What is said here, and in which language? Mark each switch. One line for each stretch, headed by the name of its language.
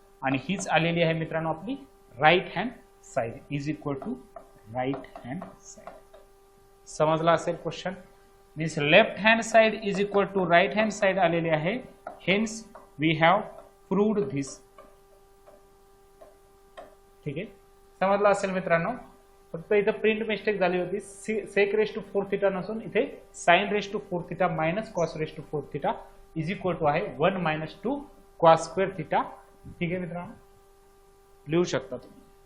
Marathi: आणि हीच आलेली आहे मित्रांनो आपली
English: Right hand side is equal to right hand side.
Marathi: समजला असेल question.
English: means left hand side
Marathi: is equal to right hand side आलेली आहे।
English: Hence we have proved this.
Marathi: ठीक आहे, समजला असेल मित्रांनो। फक्त इथं प्रिंट मिस्टेक झाली होती, सेक रेस टू 4 थीटा नसून इथे
English: Sine raise to 4 theta minus cos raise to 4 theta is equal to आहे 1 minus 2 cos square theta.
Marathi: ठीक आहे मित्रांनो, लिहू शकता तुम्ही।